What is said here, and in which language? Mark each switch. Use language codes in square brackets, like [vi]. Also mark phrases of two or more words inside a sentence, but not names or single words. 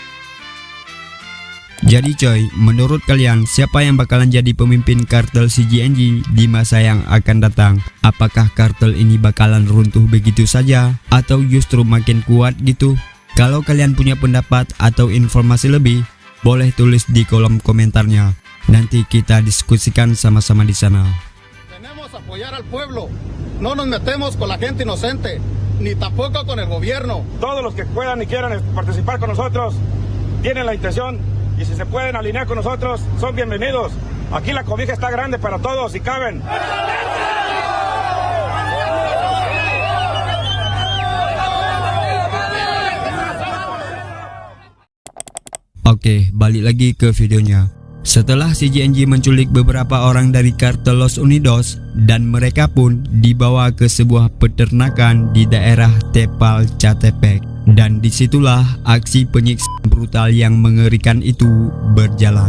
[id] Jadi coy, menurut kalian siapa yang bakalan jadi pemimpin kartel CGNG di masa yang akan datang? Apakah kartel ini bakalan runtuh begitu saja atau justru makin kuat gitu? Kalau kalian punya pendapat atau informasi lebih, boleh tulis di kolom komentarnya. Nanti kita diskusikan sama-sama di sana. [es] Tenemos apoyar al pueblo. No nos metemos con la gente inocente, ni tampoco con el gobierno. Todos los que puedan y quieran participar con nosotros tienen la intención y si se pueden alinear con nosotros son bienvenidos. Aquí la cobija está grande para todos y caben. [id] Oke, balik lagi ke videonya. Setelah CGNG menculik beberapa orang dari kartel Los Unidos dan mereka pun dibawa ke sebuah peternakan di daerah Tepalcatepec, dan disitulah aksi penyiksaan brutal yang mengerikan itu berjalan.